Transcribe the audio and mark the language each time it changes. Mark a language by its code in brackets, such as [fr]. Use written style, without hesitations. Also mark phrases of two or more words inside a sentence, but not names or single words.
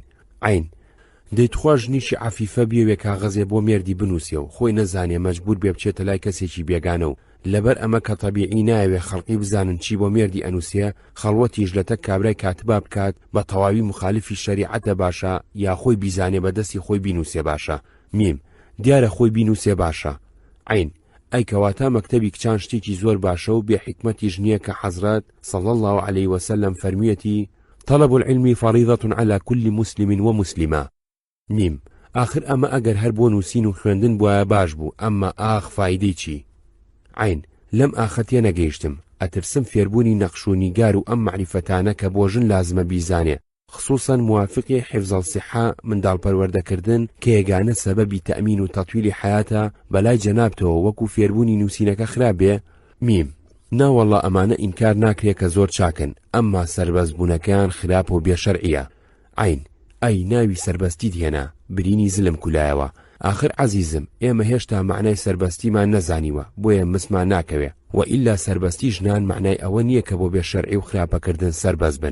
[ckb] عین دەیتخوا ژنیشی عەفیفە بیەوێ کاغەزێ بۆ مێردی بنووسێ و خۆی نەزانێ مەجبور بێ بچێتە لای کەسێکی بێگانە و لەبەر ئەمە کە تەبیعی نایەوێ خەڵقی بزانن چی بۆ مێردی ئەنووسێ خەڵوەتیش لە تەک کابرای کاتبا بکات بە تەواوی مخالفی شەریعەتە باشە یا خۆی بیزانێ بە دەستی خۆی بینووسێ باشە. میم دیارە خۆی بینووسێ باشە. عین ئەی کەواتە مەکتەبی کچان شتێکی زۆر باشە و بێحیکمەتیش نییە کە حەزرەت [ar] صلی الله عليه وسلم [ckb] فەرموویەتی [ar] طلب العلم فريضة على كل مسلم ومسلمة. [ckb] میم آخر ئەمە ئەگەر هەر بۆ نووسین و خوێندن بووە باش بوو ئەمما ئاخ فایدەی چی؟ عین لەم ئاخەتیە نەگەیشتم ئەترسم فێربوونی نەخش و نیگار و ئەم معریفەتانە کە بۆ ژن لازمە بیزانێ خصوصا موافقی [ar] حفظ الصحة [ckb] منداڵپەروەردەکردن کە یەگانە سەبەبی تەئمین و تەطویلی حیاتە بەلای جەنابتەوە وەکو فێربوونی نووسینەکە خراپ بێ؟ میم ناوەڵڵا ئەمانە ئینکار ناکرێ کە زۆر چاکن ئەمما سەربەزبوونەکەیان خراپ و بێشەرعیە. عین ئەی ناوی سەربەستیت هێنا برینی زلم کولایەوە آخر عەزیزم ئێمە هێشتا معنای سەربەستیمان نەزانیوە بۆیە مسمان ناکەوێ و ئیلا سەربەستی ژنان معنای ئەوە نییە کە بۆ بێشەرعی و خراپەکردن سەربەز بن.